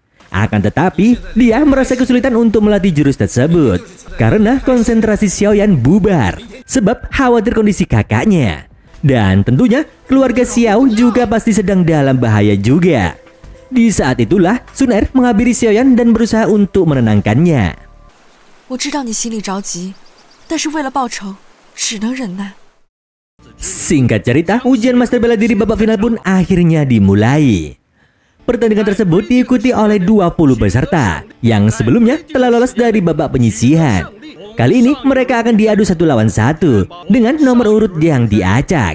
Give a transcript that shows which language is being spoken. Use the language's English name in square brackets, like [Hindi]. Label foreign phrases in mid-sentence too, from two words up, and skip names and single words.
[Indonesian] Akan tetapi, dia merasa kesulitan untuk melatih jurus tersebut karena konsentrasi Xiaoyan bubar sebab khawatir kondisi kakaknya. Dan tentunya keluarga Xiao juga pasti sedang dalam bahaya juga. Di saat itulah Sun Er menghampiri Xiaoyan dan berusaha untuk menenangkannya. [Chinese] 我知道你心里着急，但是为了报仇，只能忍耐。 [Indonesian] Singkat cerita, ujian master bela diri babak final pun akhirnya dimulai. Pertandingan tersebut diikuti oleh 20 peserta yang sebelumnya telah lolos dari babak penyisihan. Kali ini mereka akan diadu 1 lawan 1 dengan nomor urut yang diacak.